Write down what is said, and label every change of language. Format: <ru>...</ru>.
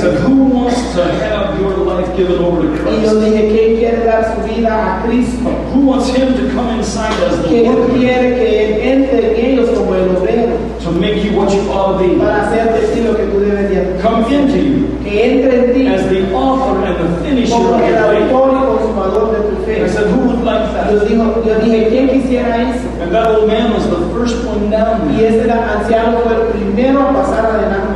<en>said, who wants to have your life given over to</en> <es>Y yo</es> <en>Christ?</en> <es>dije, ¿quién quiere dar su vida a Cristo?</es> <en>Who wants Him to come inside as the</en> <es>¿Quién</es> <en>worker</en> <es>quiere que Él entre en ellos como el obrero</es> <en>to make you what you ought to be?</en> <es>para hacerte decir lo que tú debes de hacer?</es> <en>Come into you</en> <es>Que entre en ti</es> <en>as the author and the finisher</en> <es>como</es> <en>of</en> <es>el</es> <en>your faith.</en> <es>autor y consumador de tu</es> <en>I</en> <es>fe.</es> <en>said, who would like</en> <es>Yo</es> <en>that?</en> <es>dije, ¿quién quisiera eso?</es> <en>And that old man was the first one down</en> <es>Y</es> <en>there.</en> <es>ese anciano fue el primero a pasar adelante.</es>